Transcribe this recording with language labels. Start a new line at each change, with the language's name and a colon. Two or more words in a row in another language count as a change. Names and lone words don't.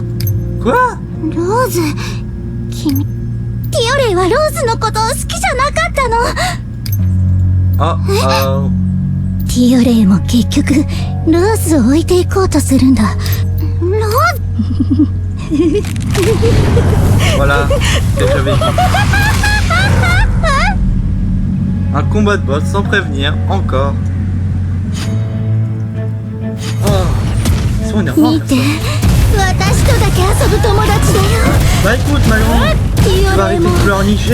Japanese: ローズ、君、ティオレイはローズのことを好きじゃなかったの。ティオレイも結局ローズを置いていこうとするんだ。ローズ
French: Voilà, ce que j'avais dit. Un combat de boss sans prévenir, encore. Oh, ils sont énervants. Bah écoute, Malon, tu vas arrêter de pleurnicher.